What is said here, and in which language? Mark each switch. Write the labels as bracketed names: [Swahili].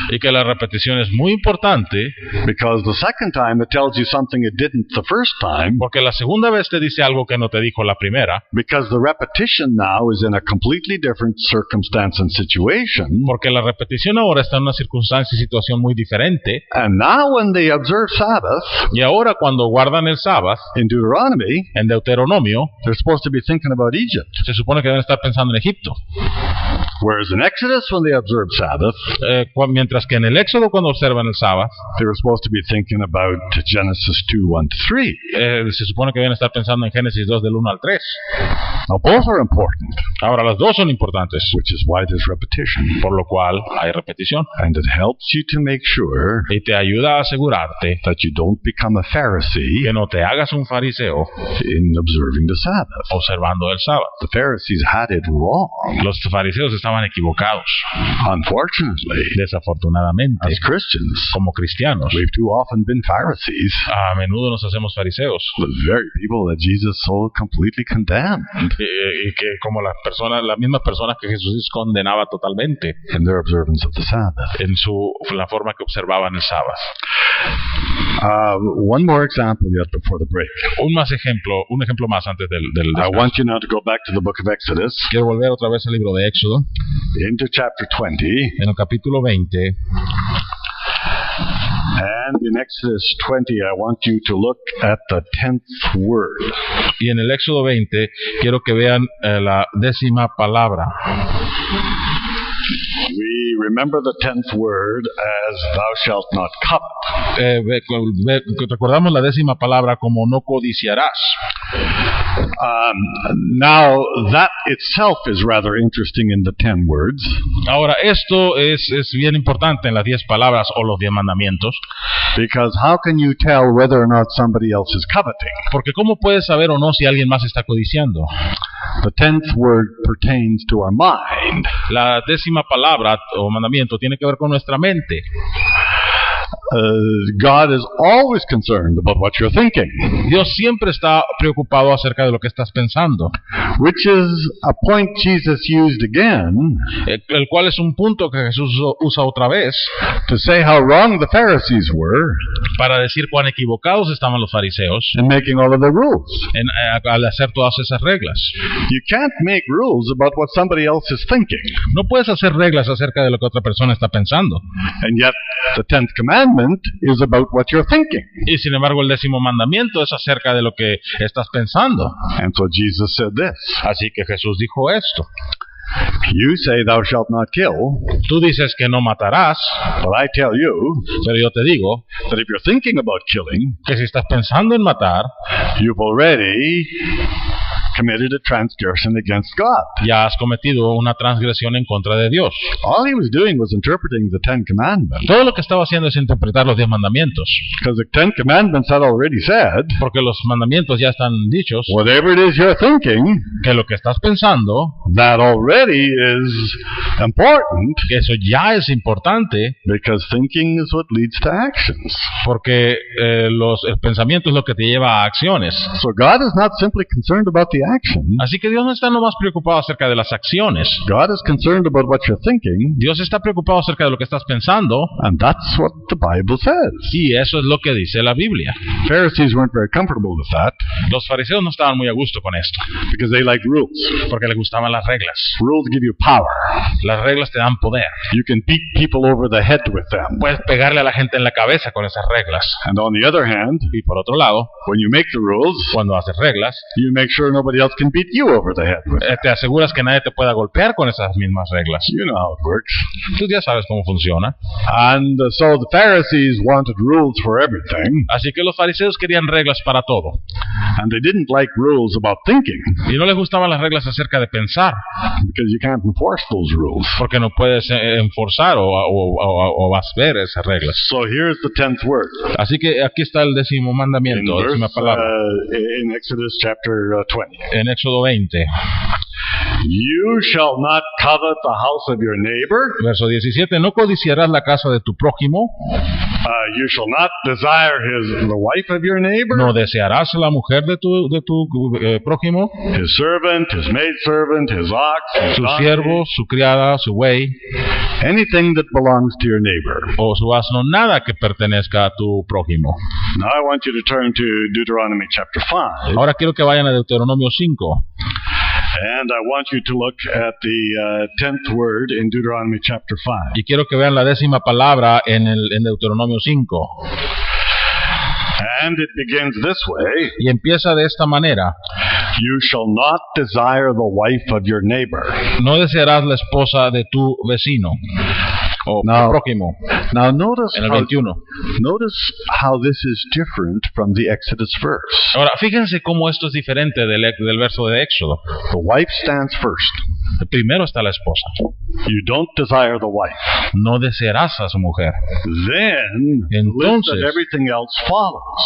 [Spanish] y que la repetición es muy importante [English] because the second time it tells you something it didn't the first time, [Spanish] porque la segunda vez te dice algo que no te dijo la primera, [English] because the repetition now is in a completely different circumstance and situation. [Spanish] porque la repetición ahora está en una circunstancia y situación muy diferente, [English] And now when they observe Sabbath [Spanish] y ahora cuando guardan el sábado [English] in Deuteronomy, [Spanish] en Deuteronomio, [English] they're supposed to be thinking about Egypt. [Spanish] se supone que deben estar pensando en Egipto, [English] Whereas in Exodus, when they observe Sabbath, [Spanish] mientras que en el Éxodo cuando observan el sábado, [English] they were supposed to be thinking about Genesis 2:1-3. [Spanish] se supone que deben estar pensando en Génesis 2 del 1 al 3. [English] Now both are important, [Spanish] Ahora las dos son importantes, [English] which is why there's repetition. [Spanish] por lo cual hay repetición [English] And it helps you to make sure [Spanish] y te ayuda a asegurarte [English] that you don't become a Pharisee [Spanish] que no te hagas un fariseo [English] in observing the Sabbath. [Spanish] observando el sábado. [English] The Pharisees had it wrong. [Spanish] Los fariseos estaban equivocados. [English] Unfortunately, [Spanish] Desafortunadamente, [English] as Christians, [Spanish] como cristianos, [English] we've too often been Pharisees, [Spanish] a menudo nos hacemos fariseos. [English] the very people that Jesus so completely condemned [Spanish] Y que como las mismas personas que Jesús condenaba totalmente [English] in their observance of the Sabbath. [Spanish] en la forma que observaban el sábado. [English] One more example yet before the break. [Spanish] Un ejemplo más antes del [English] I [Spanish] descanso. [English] want you now to go back to the book of Exodus, [Spanish] Quiero volver otra vez al libro de Éxodo, [English] into chapter 20. [Spanish] en el capítulo 20. [English] And in Exodus 20, I want you to look at the 10th word. [Spanish] Y en el Éxodo 20 quiero que vean la 10ª palabra. [English] we remember the 10th word as thou shalt not covet. [Spanish] Recordamos la 10ª palabra como no codiciarás. [English] Now, that itself is rather interesting in the 10 words. [Spanish] Ahora, esto es bien importante en las 10 palabras o los 10 mandamientos. [English] Because how can you tell whether or not somebody else is coveting? [Spanish] Porque ¿cómo puedes saber o no si alguien más está codiciando? [English] The 10th word pertains to our mind. [Spanish] La 10ª palabra o mandamiento tiene que ver con nuestra mente. [English] God is always concerned about what you're thinking, [Spanish] Dios siempre está preocupado acerca de lo que estás pensando, [English] which is a point Jesus used again [Spanish] el cual es un punto que Jesús usa otra vez [English] to say how wrong the Pharisees were [Spanish] para decir cuán equivocados estaban los fariseos [English] in making all of the rules. [Spanish] al hacer todas esas reglas. [English] You can't make rules about what somebody else is thinking. [Spanish] No puedes hacer reglas acerca de lo que otra persona está pensando. [English] And yet, the 10th commandment is about what you're thinking. [Spanish] Y sin embargo, el 10º mandamiento es acerca de lo que estás pensando. [English] And so Jesus said this. [Spanish] Así que Jesús dijo esto. [English] You say thou shalt not kill, [Spanish] Tú dices que no matarás, [English] but I tell you [Spanish] pero yo te digo [English] that if you're thinking about killing, [Spanish] que si estás pensando en matar, [English] you've already committed a transgression against God. [Spanish] ya has cometido una transgresión en contra de Dios. [English] All he was doing was interpreting the 10 commandments, [Spanish] Todo lo que estaba haciendo es interpretar los 10 mandamientos, [English] because the 10 commandments had already said, [Spanish] porque los mandamientos ya están dichos, [English] whatever it is you're thinking, [Spanish] que lo que estás pensando, [English] that already is important, [Spanish] que eso ya es importante, [English] because thinking is what leads to actions. [Spanish] porque el pensamiento es lo que te lleva a acciones. [English] So God is not simply concerned about the action. [Spanish] Así que Dios no está nomás preocupado acerca de las acciones. [English] God is concerned about what you're thinking, [Spanish] Dios está preocupado acerca de lo que estás pensando, [English] and that's what the Bible says. [Spanish] y eso es lo que dice la Biblia. [English] Pharisees weren't very comfortable with that, [Spanish] Los fariseos no estaban muy a gusto con esto, [English] because they liked rules. [Spanish] porque les gustaban las reglas. [English] Rules give you power. [Spanish] Las reglas te dan poder. [English] You can beat people over the head with them. [Spanish] Puedes pegarle a la gente en la cabeza con esas reglas. [English] And on the other hand, [Spanish] Y por otro lado, [English] when you make the rules, [Spanish] cuando haces reglas, [English] you make sure nobody else can beat you over the head with them. [Spanish] te aseguras que nadie te pueda golpear con esas mismas reglas. [English] You know how it works. [Spanish] Tú ya sabes cómo funciona. [English] And so the Pharisees wanted rules for everything, [Spanish] Así que los fariseos querían reglas para todo. [English] and they didn't like rules about thinking, [Spanish] Y no les gustaban las reglas acerca de pensar, [English] because you can't enforce those rules. [Spanish] porque no puedes enforzar o ver esas reglas. [English] So here's the 10th word. [Spanish] Así que aquí está el 10º [English] In, [Spanish] mandamiento, [English] verse, [Spanish] 10ª palabra, [English] in Exodus chapter 20. [Spanish] en Éxodo 20, [English] You shall not covet the house of your neighbor. [Spanish] verso 17. No codiciarás la casa de tu prójimo, [English] You shall not desire the wife of your neighbor, [Spanish] no desearás la mujer de tu prójimo, [English] his servant, his maidservant, his ox, his [Spanish] su [English] donkey, [Spanish] siervo, su criada, su buey [English] anything that belongs to your neighbor. [Spanish] o su asno, nada que pertenezca a tu prójimo. [English] Now I want you to turn to Deuteronomy chapter 5, [Spanish] Ahora quiero que vayan a Deuteronomio 5 [English] and I want you to look at the 10th word in Deuteronomy chapter 5. [Spanish] y quiero que vean la 10ª palabra en Deuteronomio 5. [English] And it begins this way: [Spanish] Y empieza de esta manera: [English] You shall not desire the wife of your neighbor. [Spanish] no desearás la esposa de tu vecino o [English] No. [Spanish] prójimo. [English] Now notice [Spanish] En el [English] how, [Spanish] 21. [English] notice how this is different from the Exodus verse. [Spanish] Ahora, fíjense cómo esto es diferente del verso de Éxodo. [English] The wife stands first. [Spanish] Primero está la esposa. [English] You don't desire the wife. [Spanish] No desearás a su mujer. [English] Then [Spanish] Entonces, [English] list of everything else follows.